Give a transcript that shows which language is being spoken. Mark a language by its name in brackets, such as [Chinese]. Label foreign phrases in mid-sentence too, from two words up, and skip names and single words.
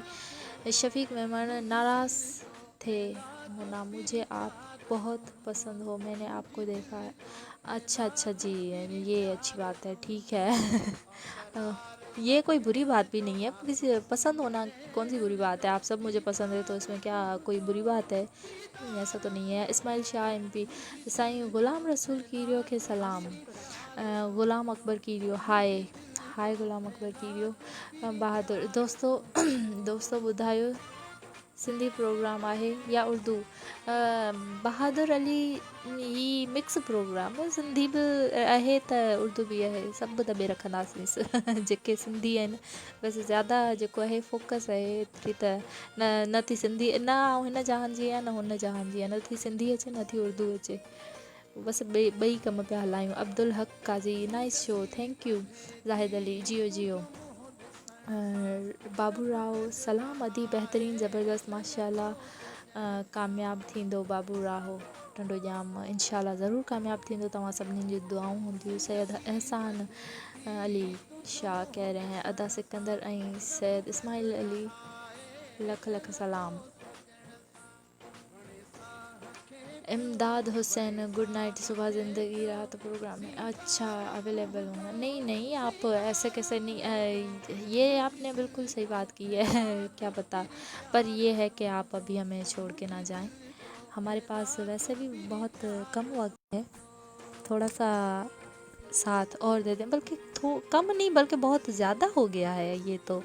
[Urdu] شفیق میمن، ناراض تھے ہونا، مجھے آپ بہت پسند ہو، میں نے آپ کو دیکھا ہے. اچھا جی، یہ اچھی بات ہے، ٹھیک ہے. یہ کوئی بری بات بھی نہیں ہے، کسی پسند ہونا کون سی بری بات ہے? آپ سب مجھے پسند ہے تو اس میں کیا کوئی بری بات ہے? نہیں، ایسا تو نہیں ہے۔ اسماعیل شاہ MP, سائیں غلام رسول کیریو کے سلام. गुलाम अकबर कीरियो, हाय गुलाम अकबर कीरियो। [Sindhi] बहादुर दोस्तों ॿुधायो सिंधी प्रोग्राम आहे या उर्दू? बहादुर अली, ही मिक्स प्रोग्राम है, सिंधी बि आहे त उर्दू बि आहे, सभु दॿे रखंदासीं। जेके सिंधी आहिनि बसि ज़्यादा जेको आहे फोकस आहे एतिरी त न थी सिंधी, न हिन जहान जी आहे न हुन जहान जी आहे, न थी सिंधी अचे न थी उर्दू अचे, बसि ॿई कम पिया हलायूं। अब्दुल हक काज़ी, [English] nice show, thank you. ज़ाहिद अली, जियो। [Sindhi] बाबू राव, सलाम अदी, बहितरीन ज़बरदस्त, माशाल्लाह। कामयाब थींदो बाबू राहो टंडो जाम, इंशाल्लाह ज़रूरु कामयाब थींदो, तव्हां सभिनी जी दुआऊं हूंदियूं। [Urdu] سید احسان علی شاہ کہہ رہے ہیں [Sindhi] अदा सिकंदर ऐं सैयद इस्माइल अली लख सलाम। [Urdu] इमदाद हुसैन, [English] good night, [Urdu] صبح زندگی رات پروگرام ہے، اچھا اویلیبل ہونا، نہیں نہیں آپ ایسے کیسے نہیں، یہ آپ نے بالکل صحیح بات کی ہے کیا پتا، پر یہ ہے کہ آپ ابھی ہمیں چھوڑ کے نہ جائیں، ہمارے پاس ویسے بھی بہت کم وقت ہے، تھوڑا سا ساتھ اور دے دیں، بلکہ کم نہیں بلکہ بہت زیادہ ہو گیا ہے یہ تو.